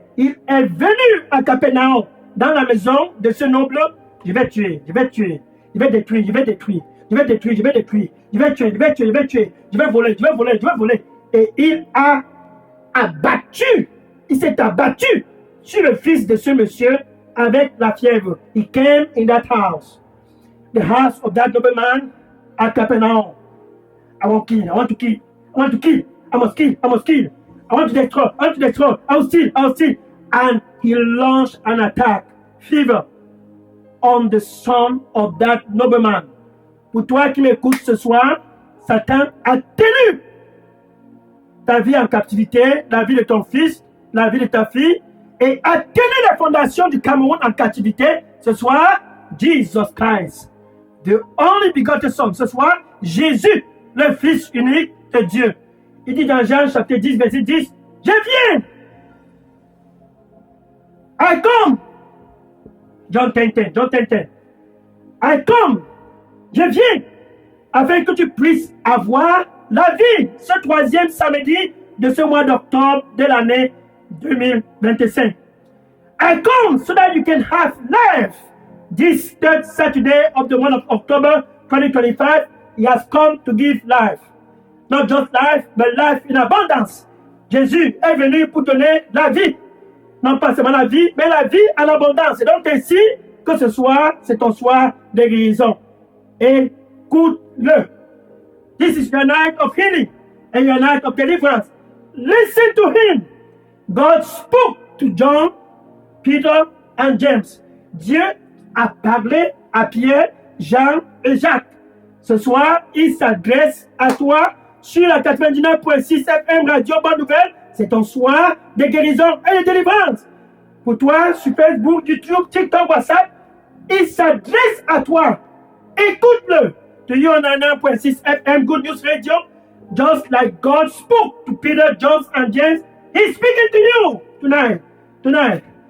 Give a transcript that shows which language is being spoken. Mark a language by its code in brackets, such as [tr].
[fr] Il est venu à Capernaum, dans la maison de ce noble. Je vais tuer, je vais tuer, je vais détruire, je vais détruire, je vais détruire, je vais détruire, je vais tuer, je vais tuer, je vais tuer, je vais voler, je vais voler, je vais voler. Et il a abattu, il s'est abattu sur le fils de ce monsieur avec la fièvre. [en] He came in that house, the house of that nobleman at Capernaum. I want to kill, I want to kill, I want to kill, I must kill, I must kill. I want to destroy, I want to destroy, I will steal, I will steal. And he launched an attack, fever, on the son of that nobleman. [fr] Pour toi qui m'écoutes ce soir, Satan a tenu ta vie en captivité, la vie de ton fils, la vie de ta fille, et a tenu la fondation du Cameroun en captivité. Ce soir, [en] Jesus Christ, the only begotten Son. [fr] Ce soir, Jésus, le Fils unique de Dieu. Il dit dans Jean chapitre 10, verset 10, « Je viens! [en] I come! » John 10, John 10. « I come! [fr] » Je viens afin que tu puisses avoir la vie ce troisième samedi de ce mois d'octobre de l'année 2025. [en] I come so that you can have life. This third Saturday of the month of October 2025, he has come to give life. Not just life, but life in abundance. [fr] Jésus est venu pour donner la vie. Non pas seulement la vie, mais la vie en abondance. Et donc ainsi que ce soir, c'est ton soir de guérison. Écoute Écoute-le. [en] This is your night of healing and your night of deliverance. Listen to him. God spoke to John, Peter, and James. [fr] Dieu a parlé à Pierre, Jean et Jacques. Ce soir, il s'adresse à toi sur la 99.6 FM Radio Bonne Nouvelle. C'est ton soir de guérison et de délivrance. Pour toi, sur Facebook, YouTube, TikTok, WhatsApp, il s'adresse à toi. Écoute-le. [en] To you on 99.6 FM Good News Radio, just like God spoke to Peter, John, and James, He's speaking to you tonight.